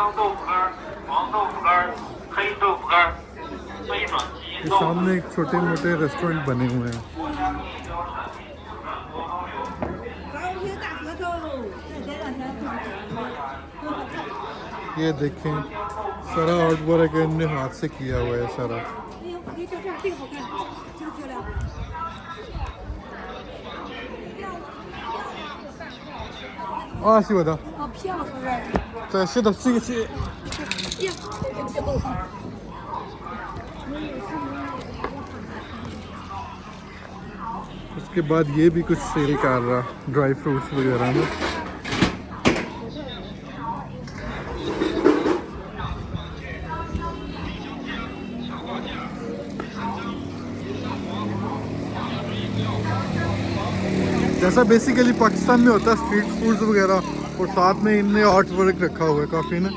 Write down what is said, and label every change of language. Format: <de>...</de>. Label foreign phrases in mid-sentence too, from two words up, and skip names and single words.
<hi>ये सामने एक छोटे मोटे रेस्टोरेंट बने हुए हैं। ये देखें सारा</hi> <en>art work</en> <hi>इनने हाथ से किया हुआ है सारा।</hi> <zh>是我的。票是不是？对，是的，这个是。</zh> <hi>उसके बाद ये भी कुछ सेल कर रहा</hi> <en>dry fruits</en> <hi>वगैरह में। जैसा बेसिकली पाकिस्तान में होता है</hi> <en>street foods</en> <hi>वगैरह, और साथ में इनने</hi> <en>art work</en> <hi>रखा हुआ है काफ़ी ना।</hi>